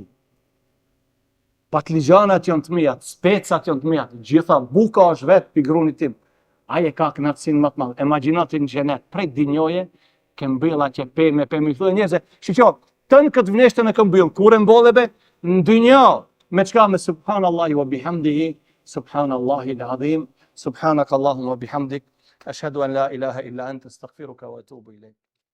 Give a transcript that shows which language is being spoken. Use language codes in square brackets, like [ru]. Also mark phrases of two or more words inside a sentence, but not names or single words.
[sq] Patligjanat janë të mijat, specat janë të mijat, gjitha buka është vetë pi grunit tim. Aje ka kënaqësinë më të madhe. Imagjinati në xhenet, prej dinjoje, ke mbyll atje pemë i thonë njerëzve, shiqo, tën këtë vneshtën e ke mbyll, kur e mbolleve në dinjo, me çka me [ar] سبحان الله وبحمده، سبحان الله العظيم، سبحانك اللهم وبحمدك، أشهد أن لا إله إلا أنت أستغفرك وأتوب إليك.